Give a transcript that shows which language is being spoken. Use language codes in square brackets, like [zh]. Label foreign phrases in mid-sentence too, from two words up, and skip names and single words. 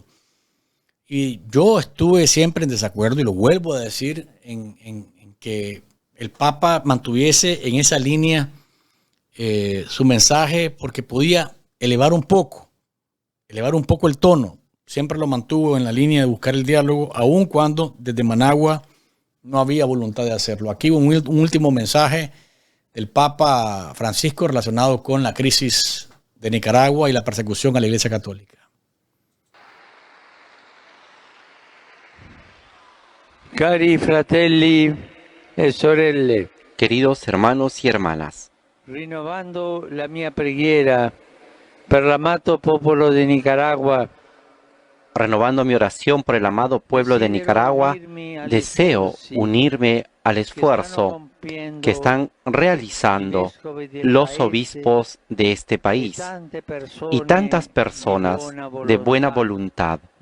[es] Y yo estuve siempre en desacuerdo, y lo vuelvo a decir, en que el Papa mantuviese en esa línea su mensaje, porque podía elevar un poco el tono. Siempre lo mantuvo en la línea de buscar el diálogo, aun cuando desde Managua no había voluntad de hacerlo. Aquí un último mensaje del Papa Francisco relacionado con la crisis de Nicaragua y la persecución a la Iglesia Católica. [it] Cari fratelli e sorelle, [es] Queridos hermanos y hermanas, [it] rinnovando la mia preghiera per l'amato popolo di Nicaragua, [es] renovando mi oración por el amado pueblo de Nicaragua, deseo unirme al esfuerzo que están realizando los obispos de este país y tantas personas de buena voluntad